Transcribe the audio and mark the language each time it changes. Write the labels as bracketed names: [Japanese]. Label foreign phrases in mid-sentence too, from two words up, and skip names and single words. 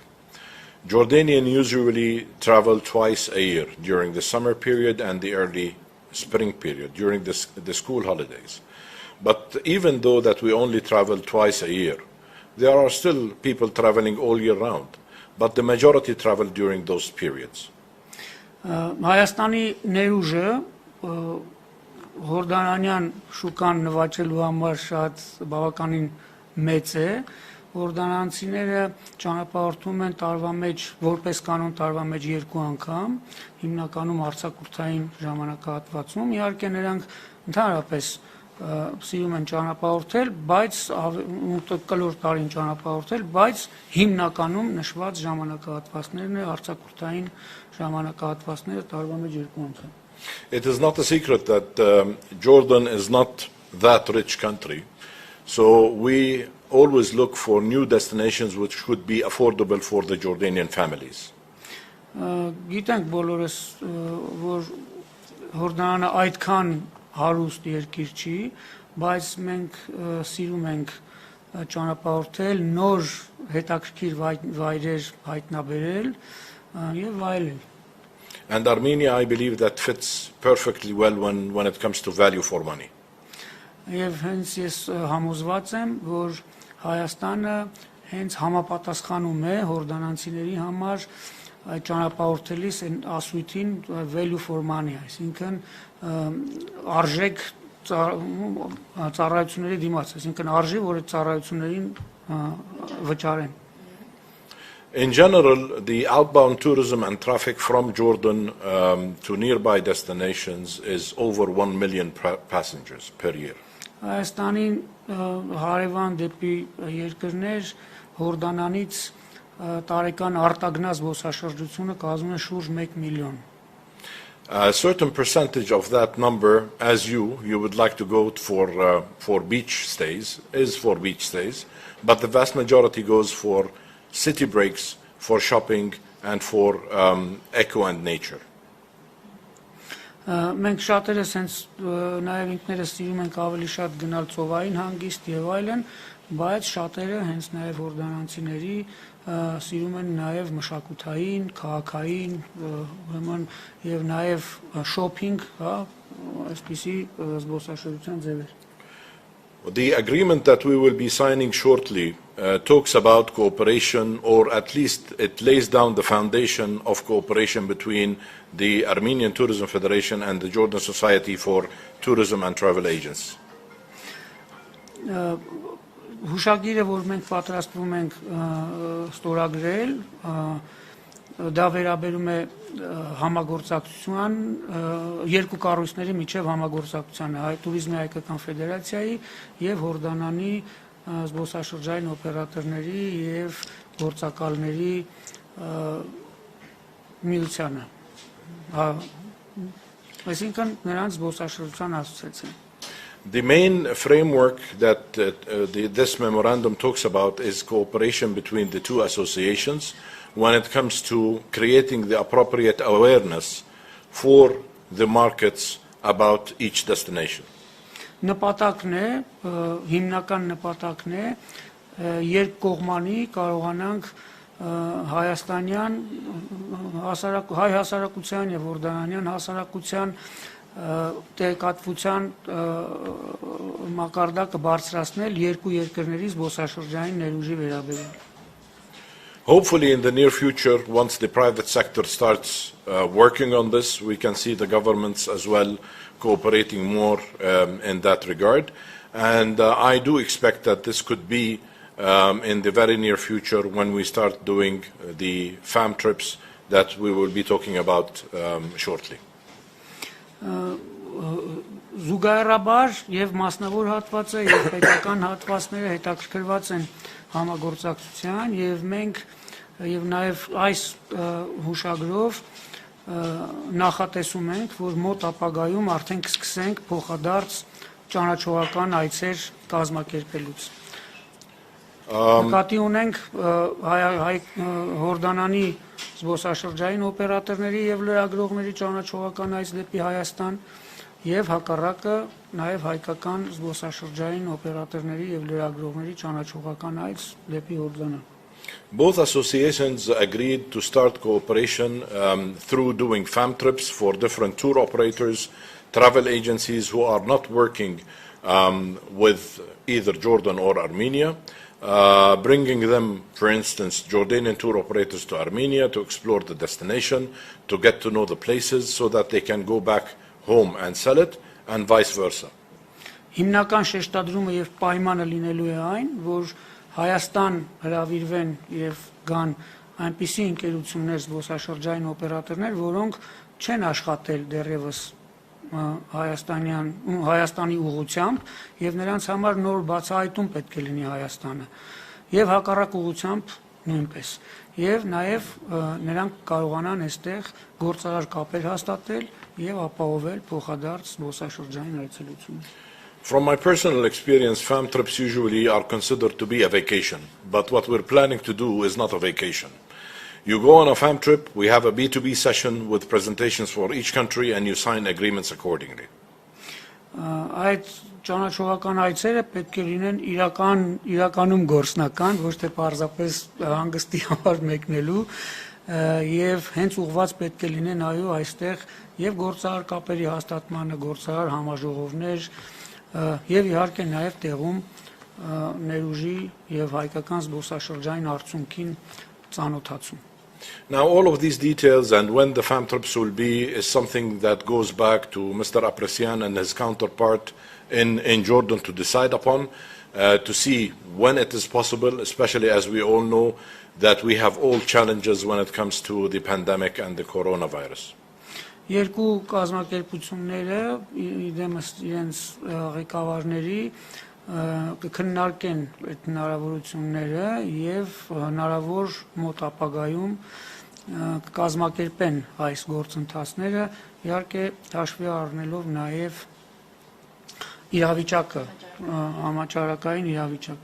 [English] Jordanians usually travel twice a year, during the summer period and the early spring period, during the school holidays. But even though that we only travel twice a year, there are still people traveling all year round, but the majority travel during those periods. [Armenian] Հայաստանի ներուժը Հորդանանյան շուկան նվաճելու համար շատ բավականին մեծ է, Հորդանանցիները ճանապարհորդում են տարվա մեջ, որպես կանոն տարվա մեջ 2 անգամ, հիմնականում արձակուրդային ժամանակահատվածում, իհարկե նրանք ընդհանրապես սիրում են ճանապարհորդել, բայց կլոր տարին ճանապարհորդել, բայց հիմնականում նշված ժամանակահատվածներն է արձակուրդային ժամանակահատվածները տարվա մեջ 2 անգամ։ [English] It is not a secret that Jordan is not that rich country, so we always look for new destinations which could be affordable for the Jordanian families. [Armenian] Գիտենք բոլորս, որ Հորդանանը այդքան հարուստ երկիր չի, բայց մենք սիրում ենք ճանապարհորդել, նոր հետաքրքիր վայրեր հայտնաբերել եւ այլն։ [English] And Armenia, I believe, that fits perfectly well when it comes to value for money. [Armenian] եւ հենց ես համոզված եմ, որ Հայաստանը հենց համապատասխանում է հորդանանցիների համար այդ ճանապարհորդելիս այն ասույթին [English] value for money, [Armenian] այսինքն արժեք ծառայությունների դիմաց, այսինքն արժի, որ այդ ծառայություններին վճարեն. [English] In general, the outbound tourism and traffic from Jordan to nearby destinations is over 1 million passengers per year. [Armenian] Հայաստանին հարևան դեպի երկրներ Հորդանանից տարեկան արտագնաց զբոսաշրջությունը կազմում է շուրջ 1 միլիոն. [English] A certain percentage of that number, as you would like to go for beach stays, is for beach stays, but the vast majority goes for city breaks, for shopping, and for eco and nature. [Armenian] Մենք շատերս հենց նաև ինքներս սիրում ենք ավելի շատ գնալ ծովային հանգիստ եւ այլն, բայց շատերը հենց նաև հորդանանցիների սիրում են նաև մշակութային, քաղաքային, ուրեմն եւ նաև շոփինգ, հա, այսպիսի զբոսաշրջության ձևեր. [English] The agreement that we will be signing shortly talks about cooperation, or at least it lays down the foundation of cooperation between the Armenian Tourism Federation and the Jordan Society for Tourism and Travel Agents. [Armenian] Հուշագիրը, որ մենք պատրաստվում ենք ստորագրել, դա վերաբերում է համագործակցության երկու կառույցների միջև համագործակցությանը, Տուրիզմի հայկական ֆեդերացիայի եւ Հորդանանի զբոսաշրջային օպերատորների եւ գործակալների միությանը, այսինքն նրանց զբոսաշրջության ասոցիացիան. [English] The main framework that this memorandum talks about is cooperation between the two associations when it comes to creating the appropriate awareness for the markets about each destination. [Armenian] Նպատակն է, հիմնական նպատակն է, երկկողմանի կարողանանք հայաստանյան հայ հասարակության եւ հորդանանյան հասարակության տեղեկատվության մակարդակը բարձրացնել երկու երկրների զբոսաշրջային ներուժի վերաբերյալ. [English] Hopefully in the near future, once the private sector starts working on this, we can see the governments as well cooperating more in that regard. And I do expect that this could be in the very near future when we start doing the fam trips that we will be talking about shortly. [Armenian] Զուգահեռաբար եւ մասնավոր հատվածը եւ պետական հատվածները հետաքրքրված են համագործակցության եւ մենք եւ նաեւ այս հուշագրով նախատեսում ենք, որ մոտ ապագայում արդեն կսկսենք փոխադարձ ճանաչողական այցեր կազմակերպելուց. Նկատի ունենք Հորդանանի զբոսաշրջային օպերատորների եւ լրագրողների ճանաչողական այց դեպի Հայաստան եւ հակառակը նաեւ հայկական զբոսաշրջային օպերատորների եւ լրագրողների ճանաչողական այց դեպի Հորդանան. [English] Both associations agreed to start cooperation through doing fam trips for different tour operators, travel agencies who are not working with either Jordan or Armenia, bringing them, for instance, Jordanian tour operators to Armenia to explore the destination, to get to know the places so that they can go back home and sell it, and vice versa. [Armenian] Հիմնական շեշտադրումը եւ պայմանը լինելու է այն, որ Հայաստան հրավիրվեն եւ գան այնպիսի ընկերություններ, զբոսաշրջային օպերատորներ, որոնք չեն աշխատել դեռևս Հայաստանի ուղղությամբ եւ նրանց համար նոր բացահայտում պետք է լինի Հայաստանը եւ հակառակ ուղղությամբ նույնպես եւ նաեւ նրանք կարողանան այստեղ գործարար կապեր հաստատել եւ ապահովել փոխադարձ զբոսաշրջային այցելություն. [English] From my personal experience, fam trips usually are considered to be a vacation, but what we're planning to do is not a vacation. You go on a fam trip, we have a B2B session with presentations for each country, and you sign agreements accordingly. [Armenian] Այդ ճանաչողական այցերը պետք է լինեն իրականում գործնական, ոչ թե պարզապես հանգստի համար մեկնելու, եւ հենց ուղղված պետք է լինեն այո այստեղ եւ գործարար կապերի հաստատմանը, գործարար համաժողովներ, եւ իհարկե նաեւ տեղում ներուժի եւ հայկական զբոսաշրջային արդյունքին ծանոթացում։ [English] Now, all of these details and when the farm trips will be is something that goes back to Mr. Petrosian and his counterpart in Jordan to decide upon, to see when it is possible, especially as we all know that we have all challenges when it comes to the pandemic and the coronavirus. [Armenian] Երկու կազմակերպությունները իրենց ղեկավարների կքննարկեն այդ հնարավորությունները եւ հնարավոր մոտ ապագայում կազմակերպեն այս գործընթացները, իհարկե հաշվի առնելով նաեւ իրավիճակը, համաճարակային իրավիճակը։